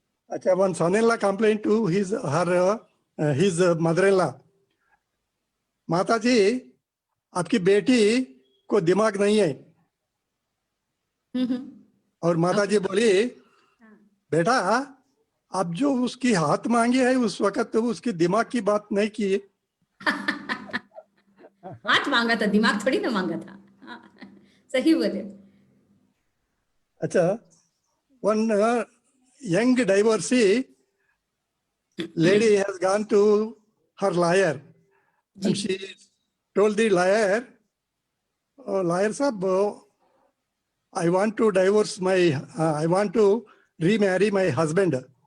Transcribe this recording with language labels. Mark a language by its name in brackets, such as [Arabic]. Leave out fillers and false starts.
[English] Achha, one son-in-law complained to his mother-in-law. [Hindi] Mataji, आपकी बेटी को दिमाग नहीं है. और माताजी बोली, बेटा आप जो उसकी हाथ मांगी है उस वक्त तो उसकी दिमाग की बात नहीं की. हाथ मांगा था, दिमाग थोड़ी ना मांगा था. सही बोले. अच्छा, [English] one young divorcee lady has gone to her lawyer and [Hindi] ji. [English] she told the lawyer, "Oh, lawyer sahab, I want to divorce I want to remarry my husband."